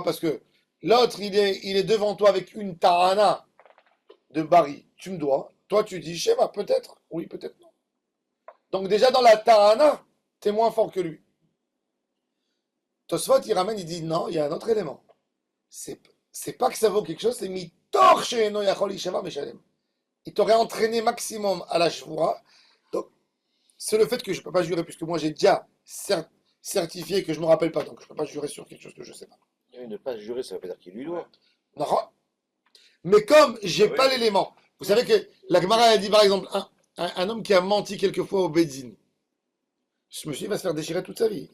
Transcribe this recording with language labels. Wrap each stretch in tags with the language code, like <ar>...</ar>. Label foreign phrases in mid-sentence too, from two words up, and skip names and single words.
<fr>Parce que l'autre, il est devant toi avec une tahana de Bari. Tu me dois. Toi, tu dis, Shema, peut-être. Oui, peut-être non. Donc déjà, dans la tahana, t'es moins fort que lui. Tosfot, il ramène, il dit non, il y a un autre élément. C'est pas que ça vaut quelque chose, c'est</fr> <he>מתוך שאינו יכול לישבע משלם.</he> <fr>Il t'aurait entraîné maximum à la shvura. Donc, c'est le fait que je ne peux pas jurer, puisque moi j'ai déjà certifié que je ne me rappelle pas, donc je ne peux pas jurer sur quelque chose que je ne sais pas. Ne pas jurer, ça veut pas dire qu'il lui doit. Non. Mais comme j'ai Ah oui. pas l'élément, vous savez que la Gemara a dit par exemple, un homme qui a menti quelquefois au Bédine, ce monsieur va se faire déchirer toute sa vie.</fr>